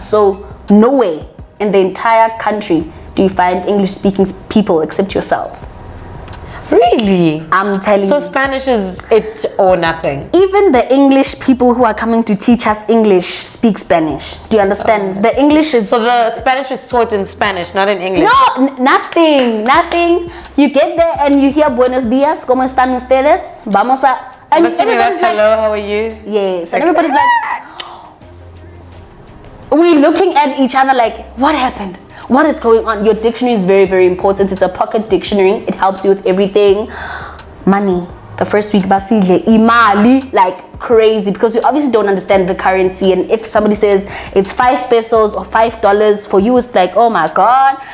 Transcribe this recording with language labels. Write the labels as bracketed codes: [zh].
[en] So no way in the entire country do you find English-speaking people except yourselves. Really? I'm telling you. So Spanish is it or nothing? Even the English people who are coming to teach us English speak Spanish. Do you understand? The English is... So the Spanish is taught in Spanish, not in English? No, nothing. You get there and you hear [es] buenos días, ¿cómo están ustedes? Vamos a... [en] And everybody's like, hello, how are you? Yes, and everybody's like... We're looking at each other like, what happened? What is going on? Your dictionary is very, very important. It's a pocket dictionary. It helps you with everything. Money. the first week [zu] basidle imali [en] like crazy, because you obviously don't understand the currency, and if somebody says it's 5 pesos or $5 for you, it's like, oh my god.